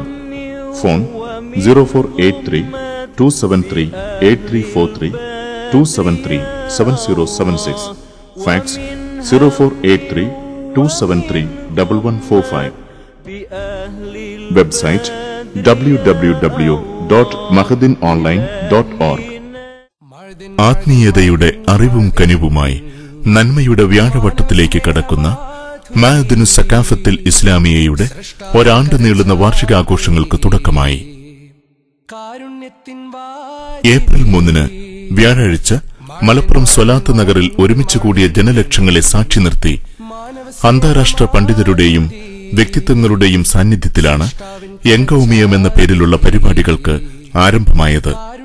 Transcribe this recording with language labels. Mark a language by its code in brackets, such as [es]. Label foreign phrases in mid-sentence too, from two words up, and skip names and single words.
[ml] ഫോൺ 0483-273-8343, 273-7076. ഫാക്സ് 0483-273-1145. വെബ്സൈറ്റ് www.mahadinonline.org. ആത്മീയതയുടെ അറിവും കനിവുമായി നന്മയുടെ വ്യാഴവട്ടത്തിലേക്ക് കടക്കുന്ന മഅദിനു സക്കാഫത്തിൽ ഇസ്ലാമിയയുടെ ഒരാണ്ട് നീളുന്ന വാർഷികാഘോഷങ്ങൾക്ക് തുടക്കമായി. ഏപ്രിൽ 3 വ്യാഴാഴ്ച മലപ്പുറം സ്വലാത്ത് നഗറിൽ ഒരുമിച്ച് കൂടിയ ജനലക്ഷങ്ങളെ സാക്ഷി നിർത്തി അന്താരാഷ്ട്ര പണ്ഡിതരുടെയും വ്യക്തിത്വങ്ങളുടെയും സാന്നിധ്യത്തിലാണ് യംഗൗമിയം എന്ന പേരിലുള്ള പരിപാടികൾക്ക് ആരംഭമായത്.